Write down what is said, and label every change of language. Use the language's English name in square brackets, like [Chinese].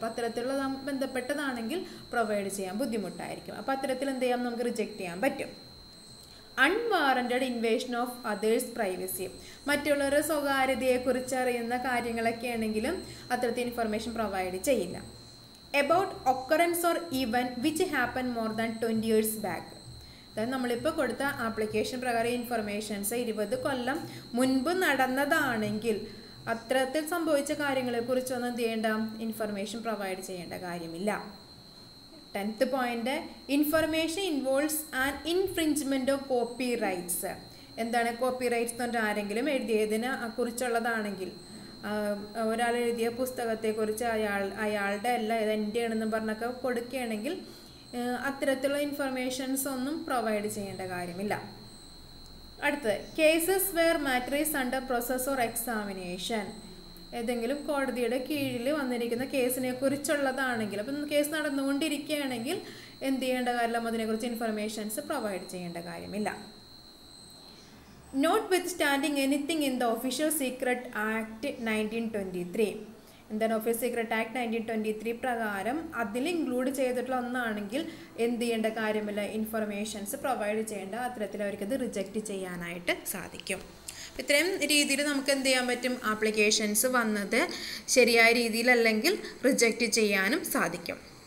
[Malayalam] അപ്പോൾ അത്തരത്തിലുള്ള ബന്ധപ്പെട്ടതാണെങ്കിൽ പ്രൊവൈഡ് ചെയ്യാൻ ബുദ്ധിമുട്ടായിരിക്കും. അപ്പോൾ അത്തരത്തിൽ എന്ത് ചെയ്യാം, നമുക്ക് റിജക്റ്റ് ചെയ്യാൻ പറ്റും. [English] unwarranted invasion of others privacy, [Malayalam] മറ്റുള്ളവരുടെ സ്വകാര്യതയെക്കുറിച്ച് അറിയുന്ന കാര്യങ്ങളൊക്കെ ആണെങ്കിലും അത്തരത്തിൽ ഇൻഫർമേഷൻ പ്രൊവൈഡ് ചെയ്യില്ല. [English] about occurrence or event which happened more than 20 years back. [Malayalam] അതായത് നമ്മളിപ്പോൾ കൊടുത്ത ആപ്ലിക്കേഷൻ പ്രകാരം ഇൻഫർമേഷൻസ് 20 കൊല്ലം മുൻപ് നടന്നതാണെങ്കിൽ അത്തരത്തിൽ സംഭവിച്ച കാര്യങ്ങളെക്കുറിച്ചൊന്നും എന്ത് ചെയ്യേണ്ട, ഇൻഫർമേഷൻ പ്രൊവൈഡ് ചെയ്യേണ്ട കാര്യമില്ല. [English] 10th point, information involves an infringement of copyrights. [Malayalam] എന്താണ് കോപ്പി റൈറ്റ്സ് എന്ന് പറഞ്ഞാൽ ആരെങ്കിലും എഴുതിയതിനെ കുറിച്ചുള്ളതാണെങ്കിൽ ഒരാൾ എഴുതിയ പുസ്തകത്തെക്കുറിച്ച് അയാളുടെ അല്ല ഇത് എൻ്റെ ആണെന്ന് പറഞ്ഞൊക്കെ കൊടുക്കുകയാണെങ്കിൽ അത്തരത്തിലുള്ള ഇൻഫർമേഷൻസ് ഒന്നും പ്രൊവൈഡ് ചെയ്യേണ്ട കാര്യമില്ല. അടുത്തത് [English] Cases where matter is under process or examination. [Malayalam] ഏതെങ്കിലും കോടതിയുടെ കീഴിൽ വന്നിരിക്കുന്ന കേസിനെ കുറിച്ചുള്ളതാണെങ്കിൽ അപ്പം കേസ് നടന്നുകൊണ്ടിരിക്കുകയാണെങ്കിൽ എന്ത് ചെയ്യേണ്ട കാര്യമില്ല, അതിനെക്കുറിച്ച് ഇൻഫർമേഷൻസ് പ്രൊവൈഡ് ചെയ്യേണ്ട കാര്യമില്ല. [English] Notwithstanding anything in the Official Secret Act 1923. [Malayalam] എന്താണ് ഒഫീഷ്യൽ സീക്രട്ട് ആക്ട് 1923 പ്രകാരം അതിൽ ഇൻക്ലൂഡ് ചെയ്തിട്ടുള്ള ഒന്നാണെങ്കിൽ എന്ത് ചെയ്യേണ്ട കാര്യമില്ല, ഇൻഫർമേഷൻസ് പ്രൊവൈഡ് ചെയ്യേണ്ട, അത്തരത്തിൽ അവർക്കത് റിജക്റ്റ് ചെയ്യാനായിട്ട് സാധിക്കും. ഇത്രയും രീതിയിൽ നമുക്ക് എന്ത് ചെയ്യാൻ പറ്റും, ആപ്ലിക്കേഷൻസ് വന്നത് ശരിയായ രീതിയിലല്ലെങ്കിൽ റിജക്റ്റ് ചെയ്യാനും സാധിക്കും.